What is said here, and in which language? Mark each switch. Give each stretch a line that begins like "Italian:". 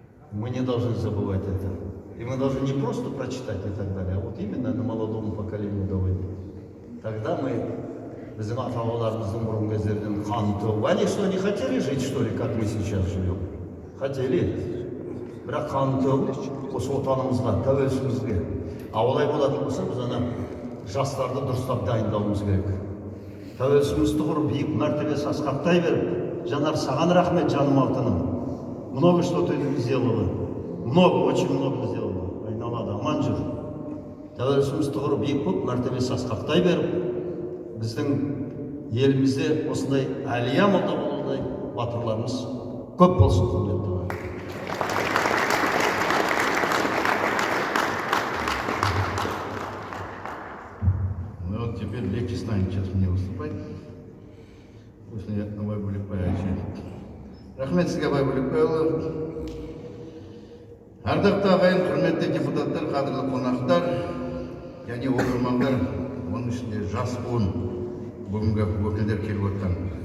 Russian: Мы не должны забывать это. И мы должны не просто прочитать и так далее, а вот именно на молодому поколению доводить. Тогда мы
Kazakh: біздің ата-бабаларымыздың бұрын кездерден қан төгіп,
Russian: они что, не хотели жить, что ли, как мы сейчас живем? Хотели.
Kazakh: Бірақ қан төгіп, осы отанымызға, тәуелсіздігімізге. А олай болатын болса, біз ана жастарды дұрыстап дайындауымыз керек. Тәуелсіздігімізді құрып, биік мәртебесі асқақтай беріп, Жанар, саған рахмет, жаным алтыным.
Russian: Много что ты сделала. Много, очень много сделала.
Kazakh: Айналады, аман жүр. Тәуелсіздігімізді құрып, биік болып, мәртебесі асқақтай беріп, біздің елімізде осындай әлия молда болудай батырларымыз көп болсын, құрметті.
Russian: Ну вот теперь легче станет сейчас мне выступать. После Абай Бөлекбай.
Kazakh: Рахмет сізге, Абай Бөлекбайұлы. Ардақты ағайын, құрметті депутаттар, қадірлі қонақтар. және оқырмандар, оның ішінде жас буын бүгінгі өкілдер келіп отқан.